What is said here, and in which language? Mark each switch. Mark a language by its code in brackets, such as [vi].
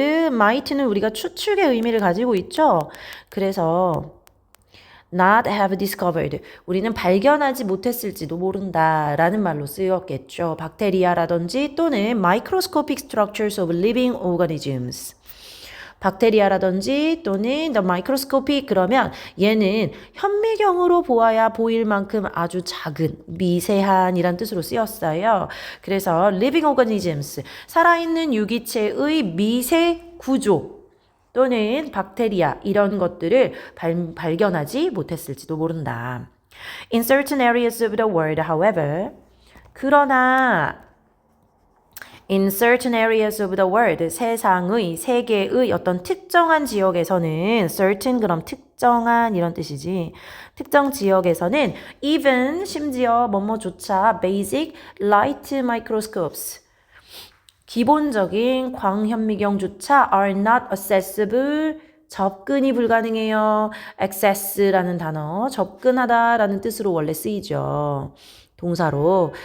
[ko] might는 우리가 추측의 의미를 가지고 있죠. [en] 그래서 not have discovered. [ko] 우리는 발견하지 못했을지도 모른다라는 말로 쓰였겠죠. [en] 박테리아라든지 또는 microscopic structures of living organisms. [ko] 박테리아라든지 또는 the microscopic 그러면 얘는 현미경으로 보아야 보일 만큼 아주 작은 미세한이란 뜻으로 쓰였어요. 그래서 living organisms 살아있는 유기체의 미세 구조 또는 박테리아 이런 것들을 발견하지 못했을지도 모른다. [en] In certain areas of the world, however, 그러나 In certain areas of the world, 세계의 어떤 특정한 지역에서는 certain 그럼 특정한 이런 뜻이지. [ko] 특정 지역에서는 even 심지어 뭐뭐조차 basic light microscopes 기본적인 광현미경조차 are not accessible 접근이 불가능해요. access라는 단어 접근하다라는 뜻으로 원래 쓰이죠. 동사로.